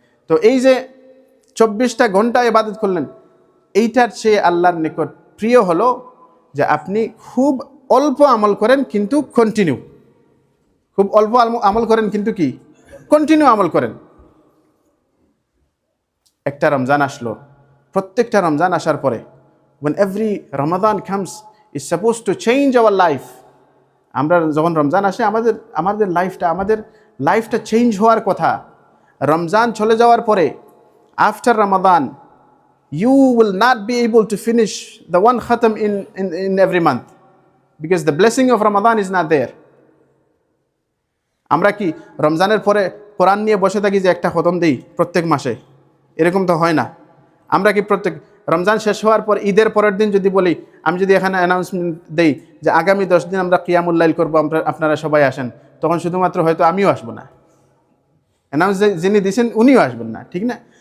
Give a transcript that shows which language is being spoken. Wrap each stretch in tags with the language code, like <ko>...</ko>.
<bn>তো এই যে 24টা ঘন্টা ইবাদত করলেন, এইটার চেয়ে আল্লাহর নিকট প্রিয় হলো যে আপনি খুব অল্প আমল করেন কিন্তু কন্টিনিউ, খুব অল্প আমল করেন কিন্তু কি কন্টিনিউ আমল করেন। একটা রমজান আসলো, প্রত্যেকটা রমজান আসার পরে,</bn> <en>when every Ramadan comes is supposed to change our life.</en> <bn>আমরা যখন রমজান আসে আমাদের লাইফটা চেঞ্জ হওয়ার কথা। রমজান চলে যাওয়ার পরে,</bn> <en>After Ramadan, you will not be able to finish the one khatam in every month because the blessing of Ramadan is not there.</en> <bn>আমরা কি রমজানের পরে কোরআন নিয়ে বসে থাকি যে একটা খতম দেই প্রত্যেক মাসে? এরকম তো হয় না। আমরা কি রমজান শেষ হওয়ার পর ঈদের পরের দিন যদি বলি, আমি যদি এখানে অ্যানাউন্সমেন্ট দেই যে আগামী 10 দিন আমরা কিয়ামুল লাইল করবো, আপনারা সবাই আসেন, তখন শুধুমাত্র হয়তো আমিও আসবো না, অ্যানাউন্স যিনি দিয়েছেন উনিও আসবেন না, ঠিক না?</bn>